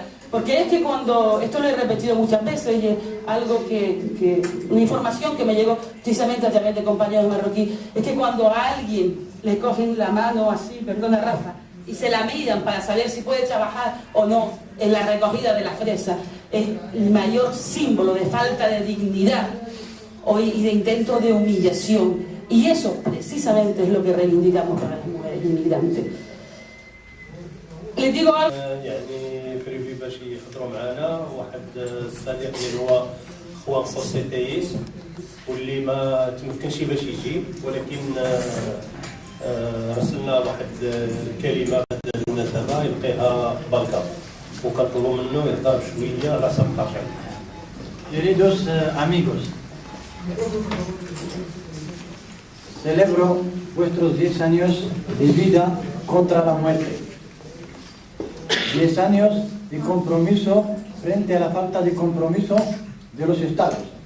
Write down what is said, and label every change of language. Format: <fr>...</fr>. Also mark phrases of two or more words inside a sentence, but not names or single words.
<es>Porque es que cuando, esto lo he repetido muchas veces, y es algo una información que me llegó precisamente a través de compañeros marroquíes, es que cuando a alguien le cogen la mano así, perdona Rafa, y se la miran para saber si puede trabajar o no en la recogida de la fresa, es el mayor símbolo de falta de dignidad y de intento de humillación. Y eso precisamente es lo que reivindicamos para las mujeres inmigrantes. Les digo algo.</es> <ar>يعني بريفي باش يحضروا معنا واحد الصديق اللي هو خوان خوسي تايس واللي ما تمكنش باش يجي، ولكن رسلنا واحد الكلمه بهذه المناسبه يلقيها بركه وكنطلبوا منه يهضر شويه على سبقه.</ar> <es>Queridos amigos, celebro vuestros 10 años de vida contra la muerte. 10 años de compromiso frente a la falta de compromiso de los Estados.</es>